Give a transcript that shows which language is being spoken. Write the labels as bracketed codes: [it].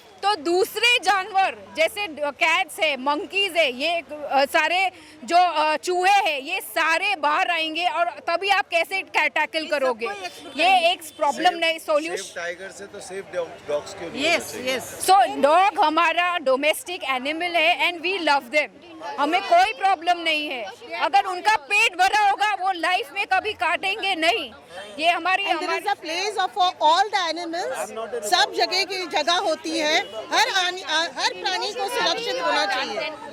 [hi] तो दूसरे जानवर जैसे कैट्स है, मंकीज है, ये सारे जो चूहे हैं, ये सारे बाहर आएंगे और तभी आप कैसे टैकल करोगे? ये एक प्रॉब्लम नहीं, सॉल्यूशन। टाइगर से तो सेफ डॉग्स क्यों नहीं? [en] yes yes [hi] सो डॉग हमारा डोमेस्टिक एनिमल है [en] And we love them. [hi] हमें कोई प्रॉब्लम नहीं है। अगर उनका पेट भरा होगा वो लाइफ में कभी काटेंगे नहीं। ये हमारी [en] And there is a place for all the animals. [hi] सब जगह की जगह होती है। हर प्राणी को सुरक्षित होना चाहिए।